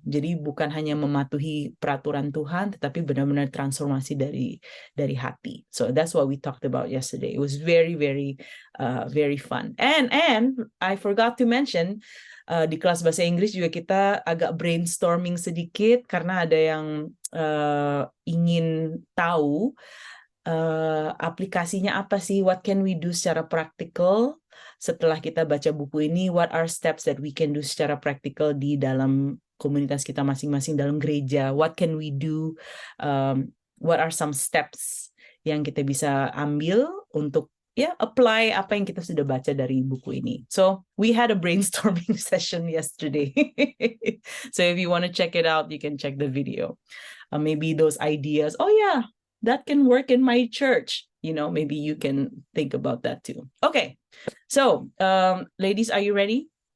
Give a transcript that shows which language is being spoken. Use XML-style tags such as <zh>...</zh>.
<id>Jadi bukan hanya mematuhi peraturan Tuhan, tetapi benar-benar transformasi dari hati.</id> <en>So that's what we talked about yesterday. It was very, very, very fun. And I forgot to mention,</en> <id>di kelas bahasa Inggris juga kita agak brainstorming sedikit karena ada yang ingin tahu aplikasinya apa sih,</id> <en>what can we do</en> <id>secara praktikal setelah kita baca buku ini,</id> <en>what are steps that we can do</en> <id>secara praktikal di dalam komunitas kita masing-masing dalam gereja, what can we do,</id> <en>what are some steps</en> <id>yang kita bisa ambil untuk apply apa yang kita sudah baca dari buku ini.</id> <en>So we had a brainstorming session yesterday. So if you want to check it out, you can check the video. Maybe those ideas, that can work in my church. Maybe you can think about that too. Okay, so ladies, are you ready?</en>